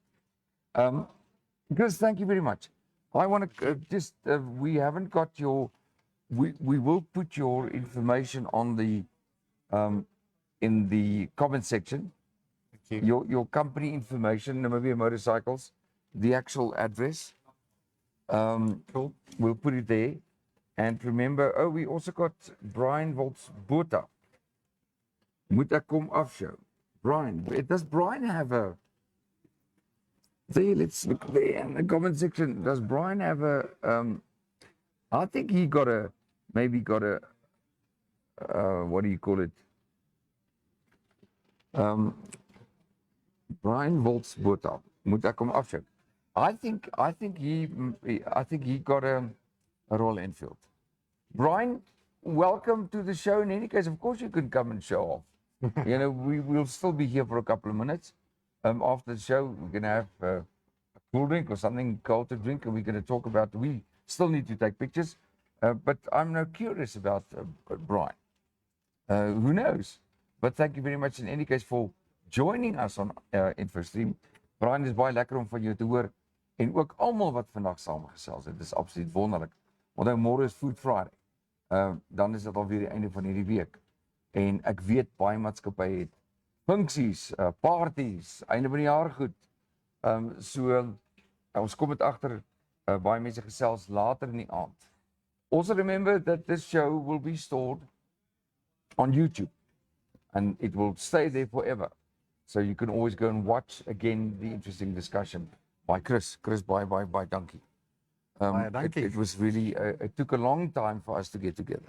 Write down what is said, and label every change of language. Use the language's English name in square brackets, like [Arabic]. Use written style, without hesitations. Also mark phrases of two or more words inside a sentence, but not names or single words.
[English] Chris, thank you very much. I want to we haven't got your, we will put your information on the, in the comment section. Thank you. Your company information, Namibia Motorcycles, the actual address. Cool. We'll put it there. And remember, we also got Brian Volt's Bota. [Afrikaans] Moet ek kom afshow? [English] Brian, does Brian have a... There, let's look there in the comment section. Does Brian have a... I think he got a... Maybe got a... what do you call it? Brian Wolf's boodschap. [Afrikaans] Moet ek kom afshow? [English] I think he got a Royal Enfield. Brian, welcome to the show. In any case, of course, you can come and show off. You know, we'll still be here for a couple of minutes. After the show, we're going to have a cool drink or something cold to drink, and we're going to talk about. We still need to take pictures, but I'm now curious about Brian. Who knows? But thank you very much in any case for joining us on InfoStream. [Afrikaans] Brian, is baie lekker om van jou te hoor en ook almal wat vandag saamgesels het. Dit is absoluut wonderlik. Want nou môre is Food Friday. Dan is dit alweer die einde van hierdie week. En ek weet baie maatskappye het funksies, parties, einde van die jaar goed. So ons kom dit agter baie mense gesels later in die aand. [English] Also remember that this show will be stored on YouTube and it will stay there forever. So you can always go and watch again the interesting discussion by Chris. Chris, bye, donkey. It was really, it took a long time for us to get together.